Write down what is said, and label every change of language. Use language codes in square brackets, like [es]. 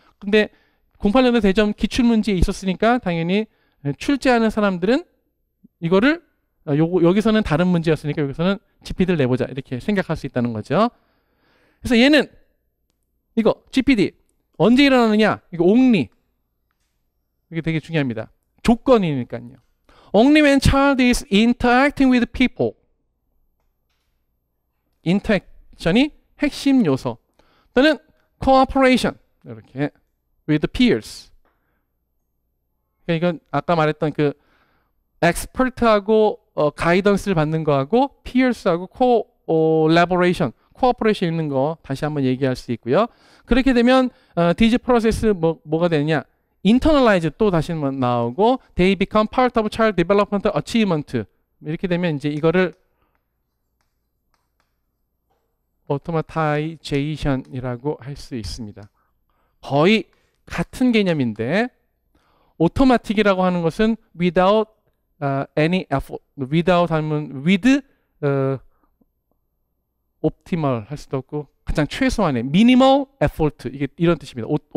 [ko] 근데 08년도 대전 기출문제에 있었으니까 당연히 출제하는 사람들은 이거를 여기서는 다른 문제였으니까 여기서는 GPD를 내보자 이렇게 생각할 수 있다는 거죠. 그래서 얘는 이거 GPD 언제 일어나느냐? 이거 only. 이게 되게 중요합니다. 조건이니까요. [en] Only when child is interacting with people. [ko] interaction이 핵심 요소. 또는 cooperation. [en] 이렇게 with peers. [ko] 그러니까 이건 아까 말했던 그 expert하고 가이던스를 받는 거하고 peers하고 collaboration, cooperation 있는 거 다시 한번 얘기할 수 있고요. 그렇게 되면 디지 프로세스 뭐가 되느냐? [en] internalize [ko] 또 다시 한번 나오고 [en] they become part of child development achievement. [ko] 이렇게 되면 이제 이거를 automatization이라고 할 수 있습니다. 거의 같은 개념인데 automatic이라고 하는 것은 [en] without any effort, [ko] without 하면 with optimal 할 수도 없고 가장 최소한의 minimal effort 이게 이런 뜻입니다.